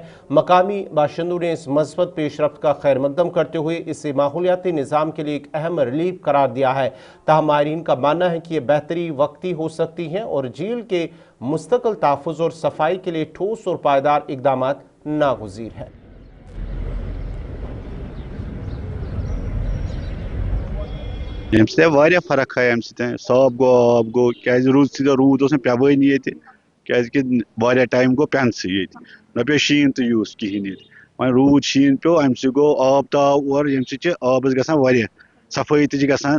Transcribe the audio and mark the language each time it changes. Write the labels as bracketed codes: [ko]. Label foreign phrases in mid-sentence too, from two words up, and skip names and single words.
[ur] مقامی باشندوں نے اس مثبت پیش رفت کا خیر مقدم کرتے ہوئے اسے ماحولیاتی نظام کے لیے ایک اہم ریلیف قرار دیا ہے. تاہم ماہرین کا ماننا ہے کہ یہ بہتری وقتی ہو سکتی ہے اور جھیل کے مستقل تحفظ اور صفائی کے لیے ٹھوس اور پائیدار اقدامات ناگزیر ہیں. [ks] یمہ سۭتۍ واریاہ فرق آیہِ امہِ سۭتۍ صاف گوٚو آب گوٚو کیازِ روٗد سۭتۍ روٗد اوس نہٕ پیوٲنی ییٚتہِ کیازکہِ واریاہ ٹایم گوٚو پٮ۪نسٕے ییٚتہِ نہ پیوٚو شیٖن تہِ یوٗس کِہیٖنۍ ییٚتہِ وۄنۍ روٗد شیٖن پیوٚو امہِ سۭتۍ گوٚو آب تاو اورٕ ییٚمہِ سۭتۍ چھِ آبس گژھان واریاہ صفٲیی تہِ چھِ گژھان.